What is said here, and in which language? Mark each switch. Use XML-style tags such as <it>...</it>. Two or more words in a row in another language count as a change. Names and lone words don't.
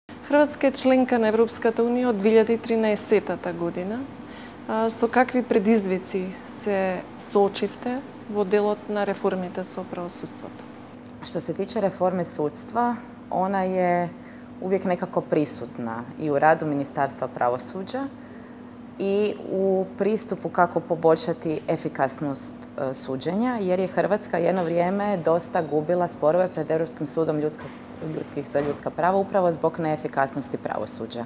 <mk>Хрватска е членка на Европската унија од 2013 година. Со какви предизвици се соочивте во делот на реформите со правосудството?</mk> <hr>Što se tiče reforme sudstva, ona je uvijek nekako prisutna i u radu Ministarstva pravosuđa i u pristupu kako poboljšati efikasnost suđenja, jer je Hrvatska jedno vrijeme dosta gubila sporove pred Europskim sudom za ljudska prava upravo zbog neefikasnosti pravosuđa.</hr>